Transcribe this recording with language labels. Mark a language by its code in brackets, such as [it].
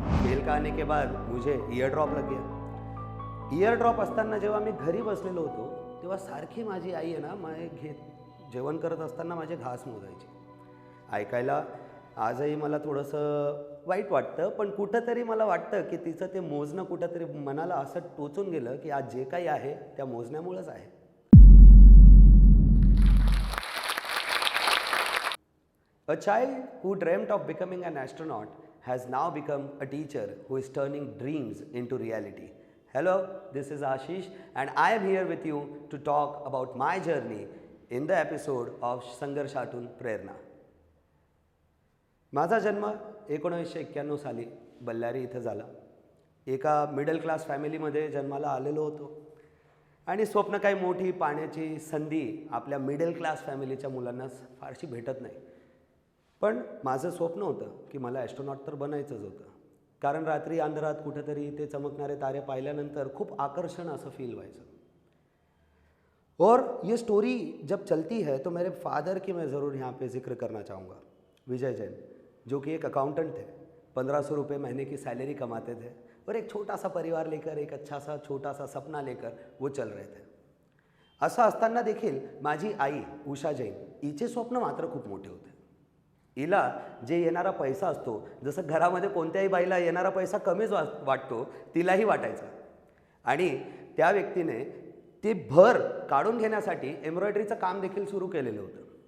[hi] Fail का आने के बाद मुझे ईयर ड्रॉप लग गया. [mr] ईयर ड्रॉप असताना जेव्हा मी घरी बसलेलो होतो तेव्हा सारखी माझी आई आहे ना जेवण करत असताना माझे घास मोजायची. ऐकायला आजही मला थोडंसं वाईट वाटतं, पण कुठंतरी मला वाटतं की तिचं ते मोजणं कुठंतरी मनाला असं टोचून गेलं की आज जे काही आहे त्या मोजण्यामुळंच आहे. [en] A child who dreamt of becoming an astronaut has now become a teacher who is turning dreams into reality. Hello, this is Ashish and I am here with you to talk about my journey in the episode of संघर्षातून प्रेरणा. [mr] माझा जन्म 1991 साली बल्लारी इथं झाला. एका middle class फॅमिलीमध्ये जन्माला आलेलो होतो आणि स्वप्न काही मोठी पाण्याची संधी आपल्या मिडल क्लास फॅमिलीच्या मुलांना फारशी भेटत नाही. पण माझं स्वप्न होतं की मला ॲस्ट्रोनॉट तर बनायचंच होतं, कारण रात्री अंधारात कुठेतरी ते चमकणारे तारे पाहिल्यानंतर खूप आकर्षण असं फील व्हायचं. [hi] और ये स्टोरी जब चलती है तो मेरे फादर की मैं ज़रूर यहाँ पे जिक्र करना चाहूँगा. विजय जैन, जो कि एक अकाउंटेंट थे, 1500 रुपये महीने की सैलरी कमाते थे और एक छोटा सा परिवार लेकर, एक अच्छा सा छोटा सा सपना लेकर वो चल रहे थे. [mr] असं असताना देखील माझी आई उषा जैन, हिचे स्वप्न मात्र खूप मोठे होते. हिला जे येणारा पैसा असतो, जसं घरामध्ये कोणत्याही बाईला येणारा पैसा कमीच वाटतो, तिलाही वाटायचा. आणि त्या व्यक्तीने ते भर काढून घेण्यासाठी एम्ब्रॉयडरीचं काम देखील सुरू केलेलं होतं.